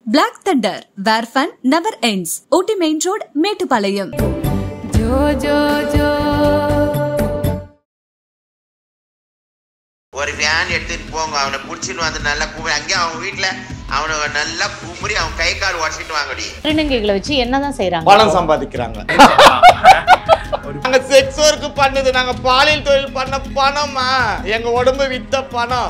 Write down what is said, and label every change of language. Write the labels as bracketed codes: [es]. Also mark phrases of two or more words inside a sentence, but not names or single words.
[en] Black Thunder, where fun never ends. OT Main Road, Metupalayam. Jo jo jo. [ta] ஒரு வேன் எடுத்துட்டு போங்க, அவனை பிடிச்சின்னு வந்து நல்லா கூப்பிடு. அங்கேயே அவங்க வீட்டில் அவனை நல்லா கும்புறி அவன் கை கால் உடச்சிட்டு வாங்கடி. திருநங்கைகளை வச்சு என்னதான் செய்யறாங்க? பணம் சம்பாதிக்கிறாங்க. நாங்க [en] sex work [ta] பண்ணது, நாங்க பாலியல் தொழில் பண்ண பணமா, எங்க உடம்பு வித்த பணம்.